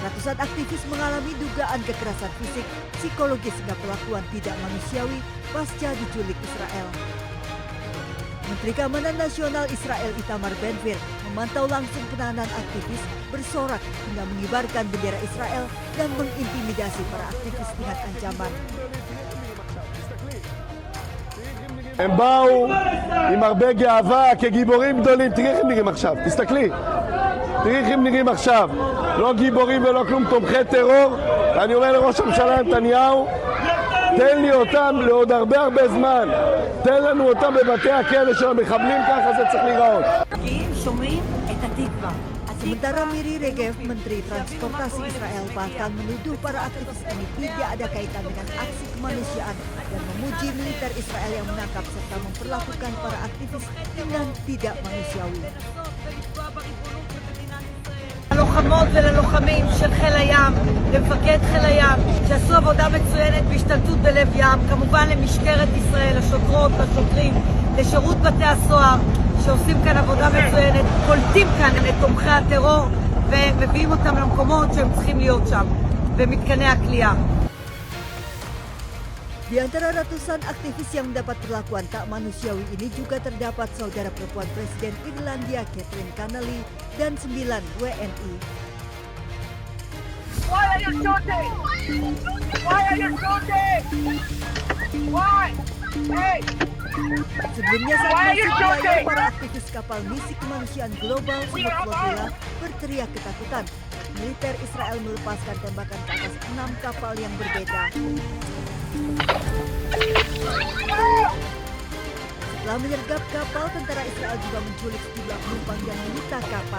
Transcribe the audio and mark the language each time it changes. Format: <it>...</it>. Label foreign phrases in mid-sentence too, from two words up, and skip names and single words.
<id>Ratusan aktivis mengalami dugaan kekerasan fisik, psikologis hingga perlakuan tidak manusiawi pasca diculik Israel. Menteri Keamanan Nasional Israel Itamar Ben-Gvir memantau langsung penahanan aktivis, bersorak hingga mengibarkan bendera Israel dan mengintimidasi para aktivis dengan ancaman.</id> <he>הם באו עם הרבה גאווה כגיבורים גדולים. תראי איך הם נראים עכשיו, תסתכלי. תראי איך הם נראים עכשיו. לא גיבורים ולא כלום, תומכי טרור. ואני אומר לראש הממשלה נתניהו, תן לי אותם לעוד הרבה זמן. תן לנו אותם בבתי הכלא של המחבלים, ככה זה צריך להיראות. שומעים את התקווה.</he> <id>Sementara Miri Regev, Menteri Transportasi Israel, bahkan menuduh para aktivis ini tidak ada kaitan dengan aksi kemanusiaan dan memuji militer Israel yang menangkap serta memperlakukan para aktivis dengan tidak manusiawi.</id> <he>ללוחמות וללוחמים של חיל הים, למפקד חיל הים, שעשו עבודה מצוינת בהשתלטות בלב ים, כמובן למשטרת ישראל, לשוטרות, לשוטרים, לשירות בתי הסוהר, שעושים כאן עבודה מצוינת, קולטים כאן את תומכי הטרור ומביאים אותם למקומות שהם צריכים להיות שם, במתקני הכליאה.</he> <id>Di antara ratusan aktivis yang mendapat perlakuan tak manusiawi ini juga terdapat saudara perempuan Presiden Irlandia Catherine Connolly dan 9 WNI.</id> <en>Why are you shooting? Why are you shooting? Why? Hey!</en> <id>Sebelumnya saat masih berlayar, para aktivis kapal misi kemanusiaan global Sumut Flotilla berteriak ketakutan. Militer Israel melepaskan tembakan ke atas 6 kapal yang berbeda. Setelah menyergap kapal, tentara Israel juga menculik sejumlah penumpang dan menyita kapal.</id>